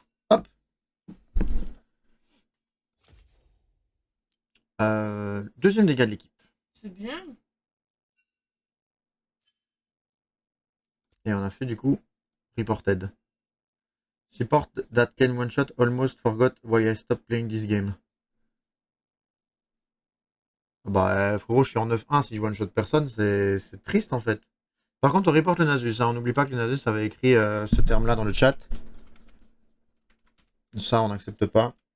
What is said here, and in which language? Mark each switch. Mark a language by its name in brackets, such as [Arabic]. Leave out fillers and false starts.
[French] Hop. Deuxième dégât de l'équipe. C'est bien. Et on a fait du coup reported. [English] Support that can one shot almost forgot why I stopped playing this game. [French] Bah frérot, je suis en 9-1 si je one shot personne, c'est triste en fait. Par contre, on reporte le Nasus. Hein. On n'oublie pas que le Nasus avait écrit ce terme-là dans le chat. Ça, on n'accepte pas.